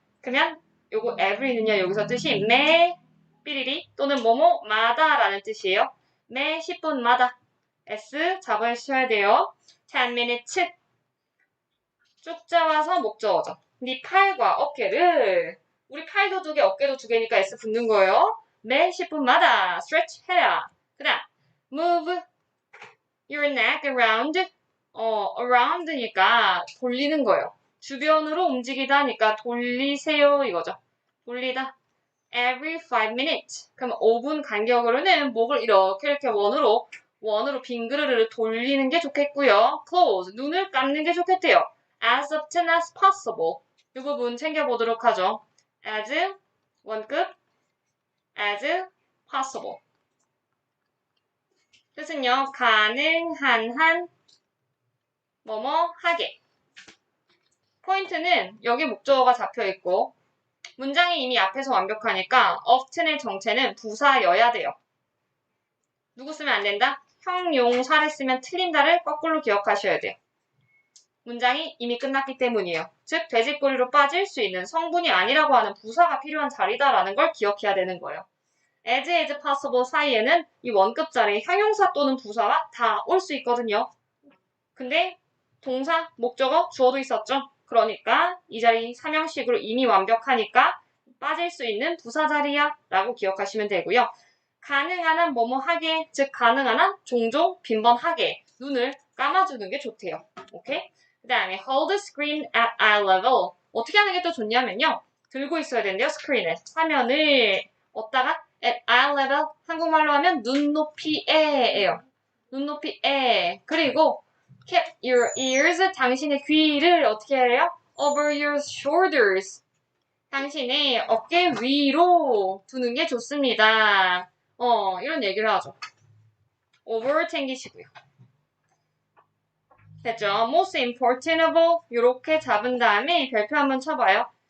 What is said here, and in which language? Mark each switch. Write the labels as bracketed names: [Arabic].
[Korean] 그러면 요거 every는요. 여기서 뜻이 매, 삐리리 또는 뭐뭐마다 라는 뜻이에요. 매 10분마다. S 잡으셔야 돼요. 10 minutes. 쭉 잡아서 목적어죠. 네 팔과 어깨를 우리 팔도 2개, 어깨도 2개니까 S 붙는 거예요. 매 10분마다 stretch 해라. 그 다음 [English] move your neck around. [Korean] around니까 돌리는 거예요. 주변으로 움직이다니까 돌리세요 이거죠. [English] 돌리다. every 5 minutes. [Korean] 그럼 5분 간격으로는 목을 이렇게 원으로 빙그르르 돌리는 게 좋겠고요. [English] close. [Korean] 눈을 감는 게 좋겠대요. [English] as often as possible. [Korean] 이 부분 챙겨보도록 하죠. as 원급 as possible. 뜻은요. 가능한 한 뭐뭐 하게. 포인트는 여기 목적어가 잡혀있고 문장이 이미 앞에서 완벽하니까 often의 정체는 부사여야 돼요. 누구 쓰면 안 된다? 형용사를 쓰면 틀린다를 거꾸로 기억하셔야 돼요. 문장이 이미 끝났기 때문이에요. 즉 돼지꼬리로 빠질 수 있는 성분이 아니라고 하는 부사가 필요한 자리다라는 걸 기억해야 되는 거예요. as possible 사이에는 이 원급 자리에 형용사 또는 부사가 다 올 수 있거든요. 근데 동사, 목적어, 주어도 있었죠. 그러니까 이 자리 삼형식으로 이미 완벽하니까 빠질 수 있는 부사 자리야 라고 기억하시면 되고요. 가능한 한 뭐뭐 하게, 즉 가능한 한 종종 빈번하게 눈을 감아주는 게 좋대요. 오케이? 그 다음에 [English] hold the screen at eye level. [Korean] 어떻게 하는 게 또 좋냐면요. 들고 있어야 되는데요. 스크린을. 화면을 얻다가 at eye level. 한국말로 하면 눈높이에예요. 눈높이에. [English] 그리고 keep your ears. [Korean] 당신의 귀를 어떻게 해요? [English] over your shoulders. [Korean] 당신의 어깨 위로 두는 게 좋습니다. 이런 얘기를 하죠. over 챙기시고요. 됐죠? [English] most important of all [Korean] 이렇게 잡은 다음에 별표 한번 쳐봐요.